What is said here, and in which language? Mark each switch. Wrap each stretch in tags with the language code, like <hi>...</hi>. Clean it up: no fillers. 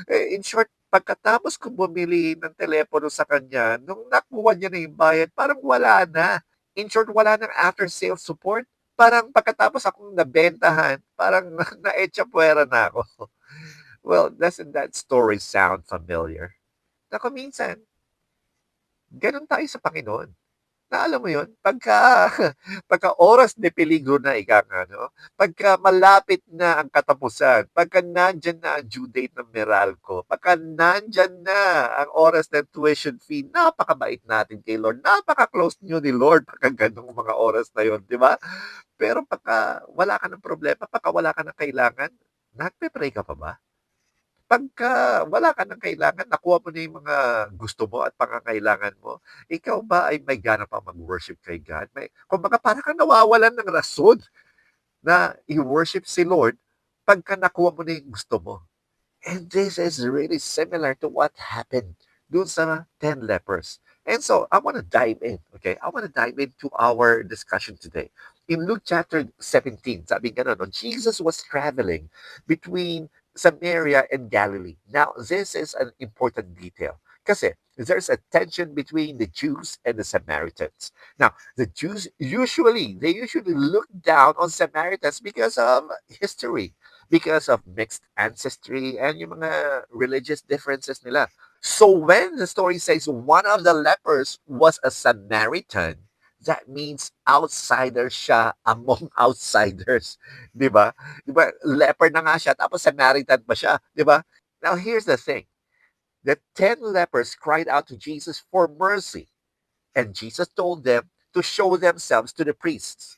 <tl>In short, pagkatapos ko bumili ng telepono sa kanya, nung nakuha niya na yung bayad, parang wala na. In short, wala ng after sales support. Parang pagkatapos akong nabentahan, parang naetsapuwera na ako.</tl> <en>Well, doesn't that story sound familiar?</en> <tl>Na kung minsan, gano'n tayo sa Panginoon, na alam mo 'yun, pagka pagka oras de peligro na ika nga 'no, pagka malapit na ang katapusan, pagka nandiyan na ang due date ng Meralco, pagka nandiyan na ang oras ng tuition fee, napakabait natin kay Lord, napaka-close niyo ni Lord pagka gano'ng mga oras na 'yun, 'di ba? Pero pagka wala ka ng problema, pagka wala ka ng kailangan, nagpe-pray ka pa ba? Pagka wala ka ng kailangan, nakuha mo na yung mga gusto mo at pangangailangan mo, ikaw ba ay may gana pang mag-worship kay God? May kumbaga para kang nawawalan ng rason na i-worship si Lord pagka nakuha mo na yung gusto mo.</tl> <en>And this is really similar to what happened dun sa 10 lepers. And so, I want to dive in, okay? I want to dive into our discussion today. In Luke chapter 17, sabi nga no, Jesus was traveling between Samaria and Galilee. Now, this is an important detail kasi there's a tension between the Jews and the Samaritans. Now, the Jews they usually look down on Samaritans because of history, because of mixed ancestry and yung mga religious differences nila. So when the story says one of the lepers was a Samaritan, that means outsider siya among outsiders.</en> <tl>Di ba? Di ba? Leper na nga siya, tapos Samaritan pa siya.</tl> <en>Di ba? Now, here's the thing. The 10 lepers cried out to Jesus for mercy. And Jesus told them to show themselves to the priests.</en>